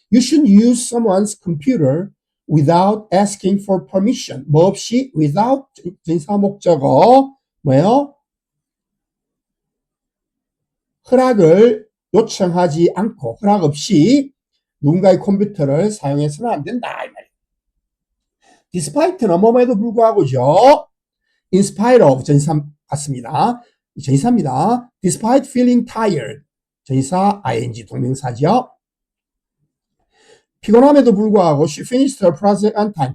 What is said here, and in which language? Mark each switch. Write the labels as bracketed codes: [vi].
[en] You should use someone's computer without asking for permission. [ko] 뭐 없이 without 전치사 목적어 뭐예요? 허락을 요청하지 않고 허락 없이 누군가의 컴퓨터를 사용해서는 안 된다 이 말이에요. despite는 뭐뭐에도 불구하고죠. in spite of 전치사 같습니다. 전치사입니다. [en] despite feeling tired 전치사 ing [ko] 동명사죠. 피곤함에도 불구하고 [en] she finished her project on time.